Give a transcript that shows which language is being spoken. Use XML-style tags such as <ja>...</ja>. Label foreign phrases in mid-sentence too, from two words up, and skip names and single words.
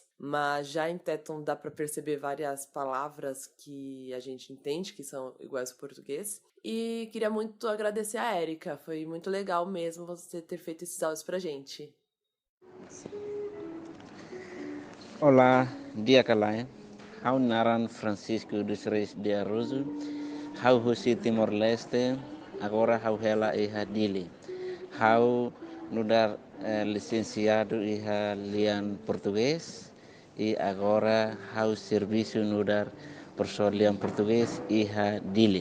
<pt>Mas já em Teton dá para perceber várias palavras que a gente entende que são iguais ao português. E queria muito agradecer a Érica, foi muito legal mesmo você ter feito esses áudios pra gente.</pt> <tet>Olá, dia kalai. Hau naran Francisco dos Reis de Arrozo. Hau husi Timor-Leste, agora hau hela iha dili. Hau nudar licenciado iha lian português</tet> <pt>e agora</pt> <tet>hau serviço nudar professor lian português iha dili.</tet>